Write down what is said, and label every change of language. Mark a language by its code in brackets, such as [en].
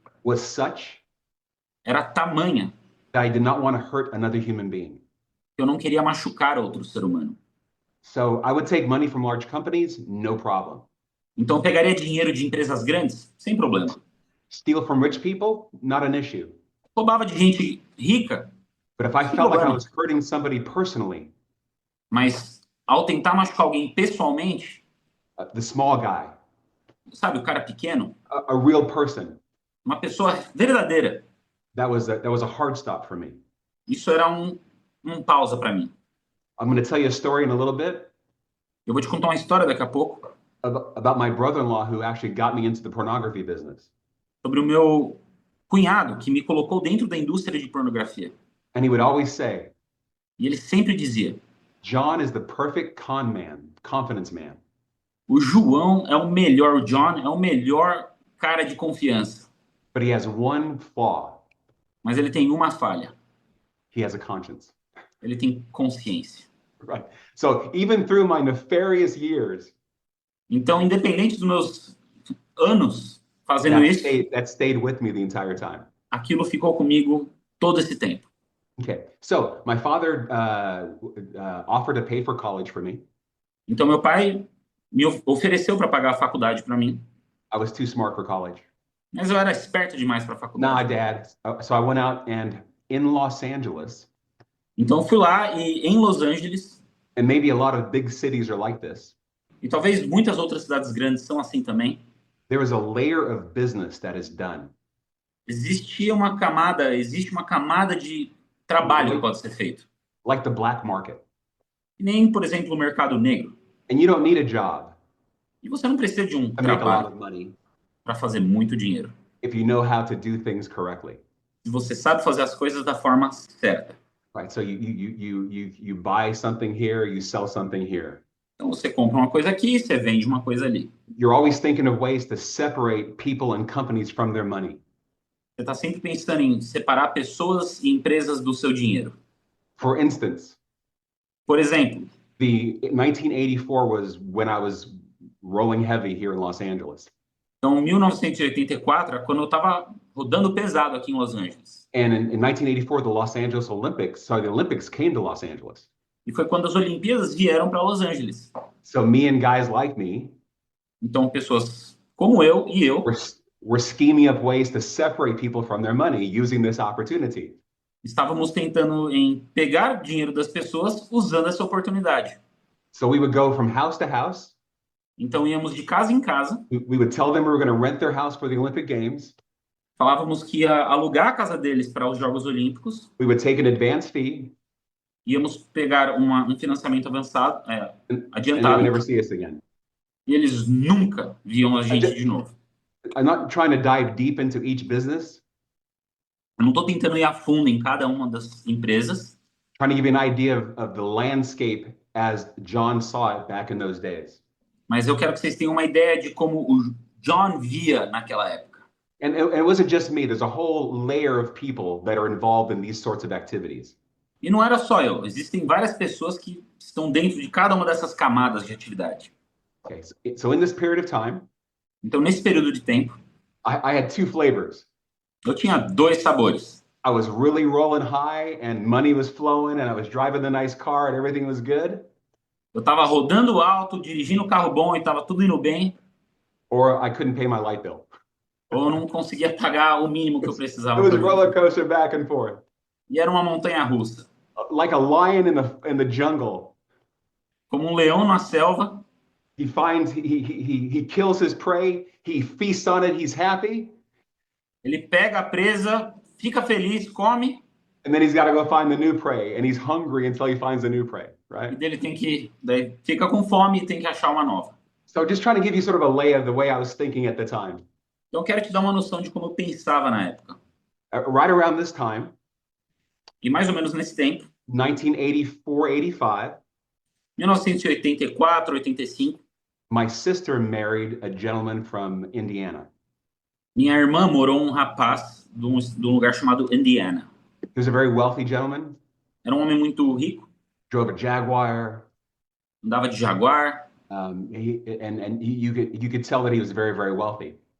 [en] was such [pt] era tamanha [en] that I did not want to hurt another human being. [pt] que eu não queria machucar outro ser humano. [en] So I would take money from large companies, no problem. [pt] Então eu pegaria dinheiro de empresas grandes, sem problema. [en] Steal from rich people, not an issue. [pt] Roubava de gente rica, [en] But if I felt like I was hurting somebody personally, [pt] mas ao tentar machucar alguém pessoalmente, [en] the small guy, [pt] sabe, o cara pequeno, [en] a real person, [pt] uma pessoa verdadeira, [en] that was a hard stop for me. [pt] isso era um pausa para mim. [en] I'm going to tell you a story in a little bit [pt] Eu vou te contar uma história daqui a pouco [en] about my brother-in-law who actually got me into the pornography business. [pt] sobre o meu cunhado que me colocou dentro da indústria de pornografia. [en] And he would always say, [pt] E ele sempre dizia: [en] John is the perfect con man, confidence man. [pt] o João é o melhor, o John é o melhor cara de confiança. [en] But he has one flaw. [pt] Mas ele tem uma falha. [en] He has a conscience. [pt] Ele tem consciência. [en] Right. So even through my nefarious years, [pt] Então, independente dos meus anos fazendo isso, [en] that stayed with me the entire time. [pt] aquilo ficou comigo todo esse tempo. [en] Okay. So my father offered to pay for college for me. [pt] Então, meu pai me ofereceu para pagar a faculdade para mim, [en] I was too smart for college. [pt] mas eu era esperto demais para a [en] Nah, [pt] faculdade. [en] Dad. So I went out and in Los Angeles, [pt] Então, eu fui lá e em Los Angeles, [en] and maybe a lot of big cities are like this. [pt] E talvez muitas outras cidades grandes são assim também. [en] There is a layer of business that is done. [pt] Existe uma camada de trabalho que pode ser feito. [en] Like the black market. [pt] E nem, por exemplo, o mercado negro. [en] And you don't need a job [pt] E você não precisa de um [en] to make a lot [pt] trabalho [en] of money [pt] para fazer muito dinheiro. [en] if you know how to do things correctly. [pt] Se você sabe fazer as coisas da forma certa. [en] Right? So you buy something here, you sell something here. [pt] Então você compra uma coisa aqui, você vende uma coisa ali. [en] You're always thinking of ways to separate people and companies from their money. [pt] Você está sempre pensando em separar pessoas e empresas do seu dinheiro. [en] For instance, [pt] Por exemplo, [en] the 1984 was when I was rolling heavy here in Los Angeles. [pt] então 1984 é quando eu estava rodando pesado aqui em Los Angeles. [en] And in 1984, the Olympics came to Los Angeles. [pt] E foi quando as Olimpíadas vieram para Los Angeles. [en] So me and guys like me [pt] Então pessoas como eu e eu [en] were scheming up ways to separate people from their money using this opportunity. [pt] estávamos tentando em pegar dinheiro das pessoas usando essa oportunidade. [en] So we would go from house to house. [pt] Então íamos de casa em casa, [en] We would tell them we were going to rent their house for the Olympic Games. [pt] falávamos que ia alugar a casa deles para os Jogos Olímpicos, [en] We would take an advance fee, [pt] íamos pegar um financiamento avançado, [en] and they would [pt] adiantado, [en] never see us again. [pt] e eles nunca viam a gente de novo. [en] I'm not trying to dive deep into each business. [pt] Eu não estou tentando ir a fundo em cada uma das empresas, [en] Trying to give you an idea of the landscape as John saw it back in those days. [pt] mas eu quero que vocês tenham uma ideia de como o John via naquela época. [en] And it wasn't just me. There's a whole layer of people that are involved in these sorts of activities. [pt] E não era só eu, existem várias pessoas que estão dentro de cada uma dessas camadas de atividade. [en] Okay, so in this period of time, [pt] Então, nesse período de tempo, [en] I had two flavors. [pt] eu tinha dois sabores. [en] I was really rolling high and money was flowing and I was driving the nice car and everything was good. [pt] Eu estava rodando alto, dirigindo um carro bom e estava tudo indo bem, [en] Or I couldn't pay my light bill. [pt] ou eu não conseguia pagar o mínimo que eu precisava. [en] It was a [pt] pra [en] roller [pt] viver. [en] coaster back and forth. [pt] E era uma montanha-russa. [en] Like a lion in the jungle. [pt] Como um leão na selva, [en] He finds, he kills his prey, he feasts on it, he's happy. [pt] ele pega a presa, fica feliz, come, [en] And then he's got to go find the new prey and he's hungry until he finds the new prey, [pt] e [en] right? [pt] dele daí fica com fome e tem que achar uma nova. [en] So just trying to give you sort of a lay of the way I was thinking at the time. [pt] Então, eu quero te dar uma noção de como eu pensava na época. [en] Right around this time, [pt] E mais ou menos nesse tempo, [en] 1984, 85, [pt] 1984, 85, [en] my sister married a gentleman from Indiana. [pt] minha irmã morou um rapaz de um lugar chamado Indiana. [en] He was a very wealthy gentleman, [pt] Era um homem muito rico, [en] drove a Jaguar. [pt] andava de Jaguar, [en] You could tell that he was very, very wealthy.